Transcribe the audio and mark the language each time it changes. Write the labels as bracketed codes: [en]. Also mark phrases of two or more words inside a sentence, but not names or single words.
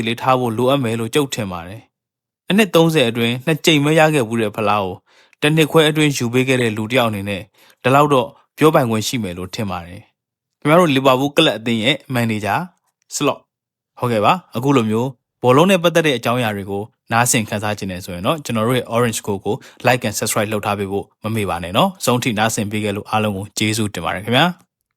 [my] လေးထားဖို့လိုအပ်မယ်လို့ကျုပ်ထင်ပါတယ်အနှစ်30အတွင်း2ကြိမ်ပဲရခဲ့ဘူးတဲ့ဖလားကိုတစ်နှစ်ခွဲအတွင်းယူပေးခဲ့တဲ့လူတစ်ယောက်အနေနဲ့ဒီလောက်တော့ပြောပိုင်ခွင့်ရှိမယ်လို့ထင်ပါတယ်ခင်ဗျားတို့လီဗာပူးကလပ်အသင်းရဲ့မန်နေဂျာစလော့ဟုတ်ကဲ့ပါအခုလိုမျိုးဘောလုံးနဲ့ပတ်သက်တဲ့အကြောင်းအရာတွေကိုနားဆင်ခန်းစားခြင်းနဲ့ဆိုရင်တော့ကျွန်တော်တို့ရဲ့ Orange Code ကို [en] like and subscribe [my] လုပ်ထားပေးဖို့မမေ့ပါနဲ့เนาะအဆုံးထိနားဆင်ပေးခဲ့လို့အားလုံးကိုကျေးဇူးတင်ပါတယ်ခင်ဗျာ